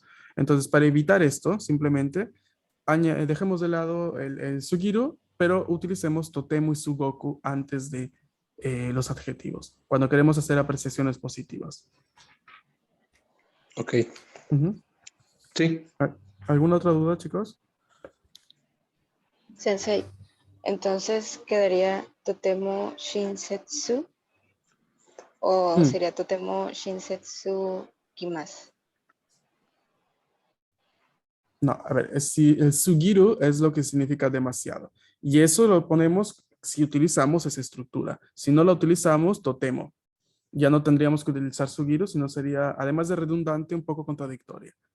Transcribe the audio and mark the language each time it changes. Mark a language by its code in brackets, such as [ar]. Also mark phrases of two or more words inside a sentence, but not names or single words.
[es] Entonces, para evitar esto, simplemente dejemos de lado el sugiru, pero utilicemos totemu y sugoku antes de los adjetivos, cuando queremos hacer apreciaciones positivas. Ok, Ujú. sí. ¿Alguna otra duda, chicos? Sensei. Entonces quedaría [ja] とても親切 [es] o Mm. sería [ja] とても親切きます. [es] No, a ver, si el sugiru es lo que significa demasiado. Y eso lo ponemos si utilizamos esa estructura. Si no la utilizamos, totemo. Ya no tendríamos que utilizar sugiru, sino sería, además de redundante, un poco contradictoria.